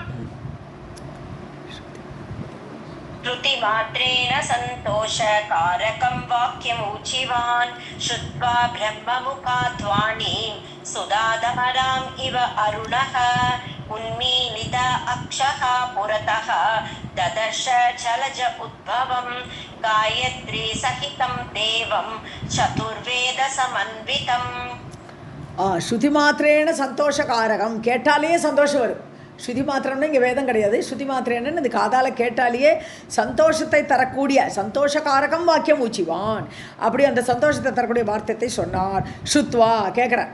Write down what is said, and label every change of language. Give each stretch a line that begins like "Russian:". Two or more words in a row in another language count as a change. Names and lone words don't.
Sanskrit: श्रुतिमात्रेण सन्तोषकारकं वाक्यमुचिवान् श्रुत्वा ब्रह्ममुखात् वाणीं सुधाधराम् इव अरुणः उन्मीलित अक्षः पुरतः ददर्श जलज उद्भवं गायत्री सहितं देवं चतुर्वेद समन्वितम्. श्रुति मात्रेण सन्तोषकारकम्
Tamil: கேட்டாலே சந்தோஷம் வரும். ஸ்ருதி மாத்திரம்னா இங்கே வேதம் கிடையாது. ஸ்ருதி மாத்திரம் என்னன்னு இது காதால் கேட்டாலேயே சந்தோஷத்தை தரக்கூடிய
Sanskrit: सन्तोषकारकं वाक्यम् ऊचिवान्.
Tamil: அப்படி அந்த சந்தோஷத்தை தரக்கூடிய வார்த்தையை சொன்னார். ஸ்ருத்வா கேட்குறேன்.